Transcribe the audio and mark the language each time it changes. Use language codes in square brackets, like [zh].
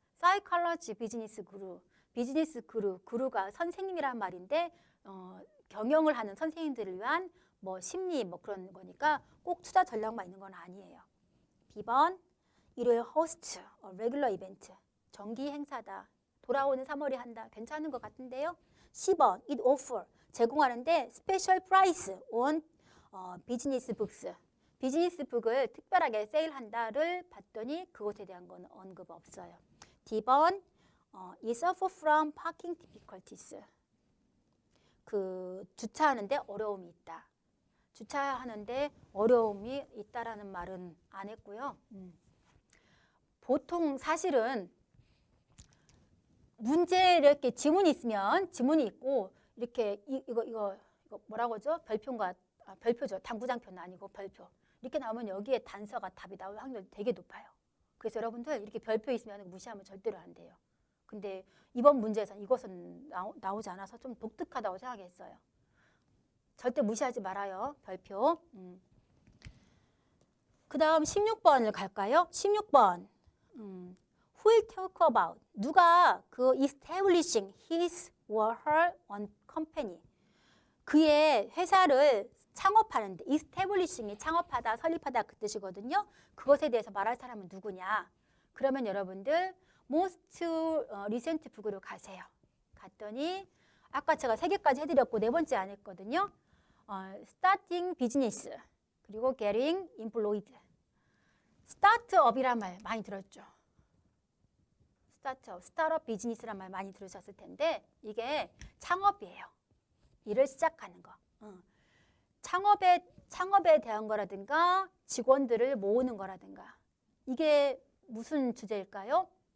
[en] Psychology business guru, [ko] 비즈니스 구루가 선생님이란 말인데 경영을 하는 선생님들을 위한 뭐 심리 뭐 그런 거니까 꼭 투자 전략만 있는 건 아니에요. B번, 일요일 host, [en] regular event, [ko] 정기 행사다. 돌아오는 3월에 한다. 괜찮은 것 같은데요. [en] 10번, it offer, [ko] 제공하는데 [en] special price on business books. [ko] 비즈니스 북을 특별하게 세일한다를 봤더니 그것에 대한 건 언급 없어요. [en] D번, it suffer from parking difficulties. [ko] 그 주차하는데 어려움이 있다. 주차하는데 어려움이 있다라는 말은 안 했고요. 보통 사실은 문제 이렇게 지문이 있으면 지문이 있고 이렇게 이거 뭐라고 하죠? 별표인가? 별표죠. 당구장표는 아니고 별표. 이렇게 나오면 여기에 단서가 답이 나올 확률이 되게 높아요. 그래서 여러분들 이렇게 별표 있으면 무시하면 절대로 안 돼요. 근데 이번 문제에서는 이것은 나오지 않아서 좀 독특하다고 생각했어요. 절대 무시하지 말아요. 별표. 그 다음 16번을 갈까요? 16번. [en] Who will talk about? [ko] 누가 그 [en] establishing his or her own company. [ko] 그의 회사를 창업하는데 establishing이 창업하다, 설립하다 그 뜻이거든요. 그것에 대해서 말할 사람은 누구냐? 그러면 여러분들 [en] most recent book [ko] 으로 가세요. 갔더니 아까 제가 3개까지 해드렸고 4번째 안 했거든요. [en] starting business [ko] 그리고 [en] getting employed. [ko] 스타트업이란 말 많이 들었죠. 스타트업 비즈니스란 말 많이 들으셨을 텐데 이게 창업이에요. 일을 시작하는 거. 창업에 대한 거라든가 직원들을 모으는 거라든가 이게 무슨 주제일까요?